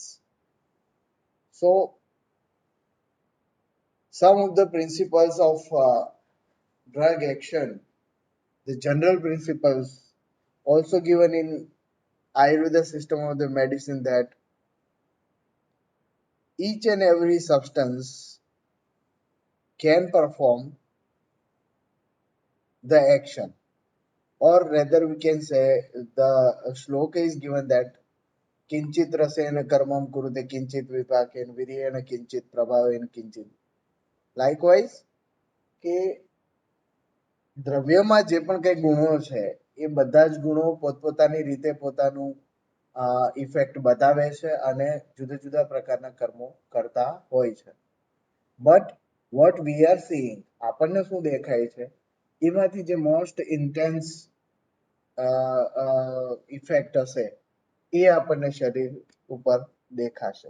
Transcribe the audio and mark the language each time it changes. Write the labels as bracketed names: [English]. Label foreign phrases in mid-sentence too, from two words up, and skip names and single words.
[English] So some of the principles of drug action, the general principles also given in Ayurveda system of the medicine, that each and every substance can perform the action, or rather we can say the shloka is given that [Sanskrit] किंचित रसेन कर्मं कुरुते किंचित विपाकेन वीर्येण किंचित प्रभावेन किंचित. [Gujarati] લાઇકવાઇઝ કે દ્રવ્યમાં જે પણ કંઈ ગુણો છે એ બધા જ ગુણો પોતપોતાની રીતે પોતાનું ઇફેક્ટ બતાવે છે અને જુદા જુદા પ્રકારના કર્મો કરતા હોય છે. [English] But what we are seeing, [Gujarati] આપણને શું દેખાય છે, એમાંથી જે [English] most intense effect [Gujarati] હશે એ આપણને શરીર ઉપર દેખાશે.